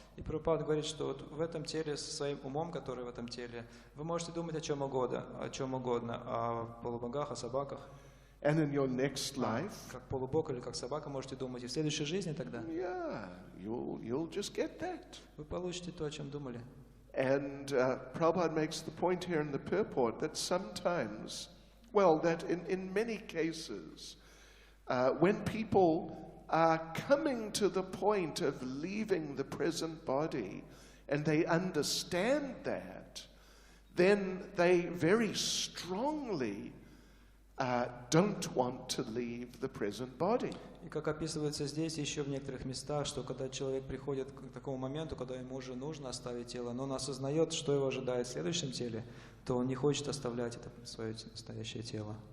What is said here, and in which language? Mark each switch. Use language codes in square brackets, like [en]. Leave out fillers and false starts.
[ru] И Прабхупада говорит, что вот в этом теле, со своим умом, который в этом теле, вы можете думать о чем угодно, о полубогах, о собаках. [en] And in your next life, [ru] Как полубог или как собака можете думать. И в следующей жизни тогда [en] yeah, you'll just get that. [ru] вы получите то, о чем думали. [en] And Prabhupada makes the point here in the purport that sometimes, well, that in many cases, when people are coming to the point of leaving the present body and they understand that, then they very strongly don't want to leave the present body. [ru] И как описывается здесь, еще в некоторых местах, что когда человек приходит к такому моменту, когда ему уже нужно оставить тело, но он осознает, что его ожидает в следующем теле, то он не хочет оставлять это свое настоящее тело.